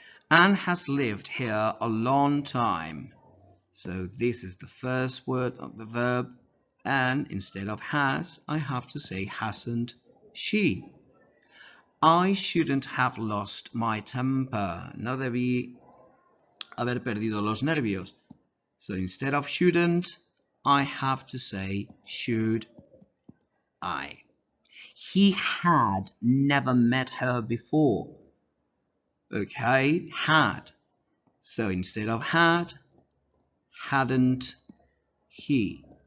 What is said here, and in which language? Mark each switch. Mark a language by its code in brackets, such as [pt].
[en] Anne has lived here a long time. So this is the first word of the verb, and instead of has, I have to say hasn't she. I shouldn't have lost my temper. [es] No debí haber perdido los nervios. [en] So instead of shouldn't, I have to say should I. He had never met her before. Okay, had. So instead of had, hadn't he.